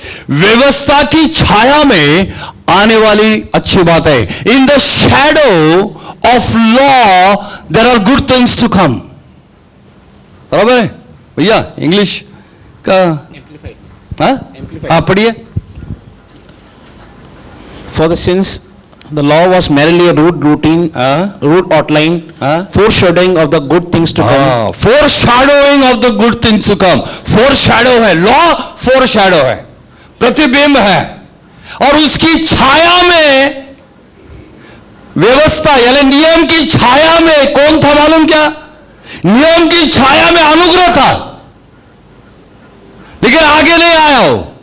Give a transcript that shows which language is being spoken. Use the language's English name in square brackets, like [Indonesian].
[Hindi] व्यवस्था की छाया में आने वाली अच्छी बातें। [English] In the shadow of law there are good things to come. [Hindi] बराबर है भैया, इंग्लिश का हाँ पढ़िए। [English] For the sins, the law was merely a rude outline, foreshadowing of the good things to come. Foreshadowing of the good things to come. [Hindi] Foreshadow है, law foreshadow है, प्रतिबिंब है, और उसकी छाया में व्यवस्था यानी नियम की छाया में कौन था मालूम क्या, नियम की छाया में अनुग्रह था, लेकिन आगे नहीं आया हो।